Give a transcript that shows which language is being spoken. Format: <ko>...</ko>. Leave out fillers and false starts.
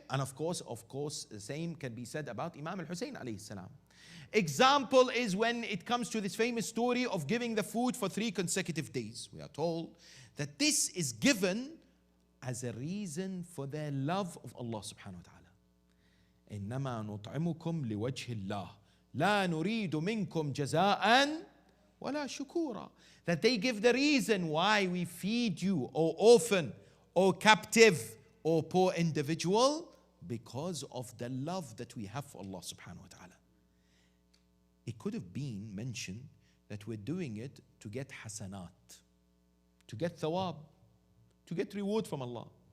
<en>And of course, the same can be said about Imam al-Hussein alayhi salam. Example is when it comes to this famous story of giving the food for 3 consecutive days. We are told that this is given as a reason for their love of Allah subhanahu wa ta'ala.</en> <ar>إنما نطعمكم لوجه الله لا نريد منكم جزاء ولا شكورا.</ar> <en>That they give the reason why we feed you, O orphan, O captive, or poor individual? Because of the love that we have for Allah subhanahu wa ta'ala. It could have been mentioned that we're doing it to get hasanat, to get thawab, to get reward from Allah.</en>